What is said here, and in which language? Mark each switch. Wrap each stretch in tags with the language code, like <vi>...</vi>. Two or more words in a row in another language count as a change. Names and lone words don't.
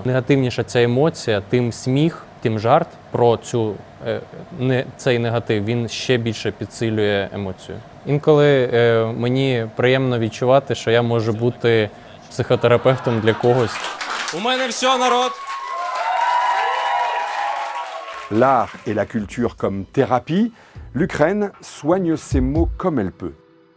<uk>Негативніша ця емоція, тим сміх, тим жарт про цей негатив, він ще більше підсилює емоцію. Інколи мені приємно відчувати, що я можу бути психотерапевтом для когось. У мене все, народ!</uk> <fr>L'art et la culture comme thérapie, l'Ukraine soigne ses maux comme elle peut.</fr>